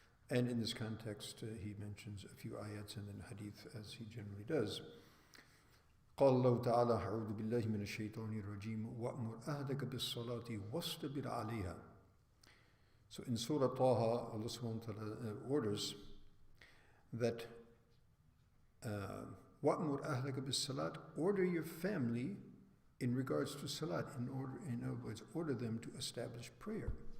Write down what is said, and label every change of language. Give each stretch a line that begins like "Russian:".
English: And in this context, he mentions a few ayats and then hadith, as he generally does.
Arabic: قال الله تعالى أعوذ بالله من الشيطان الرجيم وأمر أهلك بالصلاة واصطبر عليها.
English: So in Surah Taha, Allah subhanahu wa ta'ala orders that
Arabic: وأمر أهلك بالصلاة,
English: order your family in regards to salat, in other words, order them to establish prayer.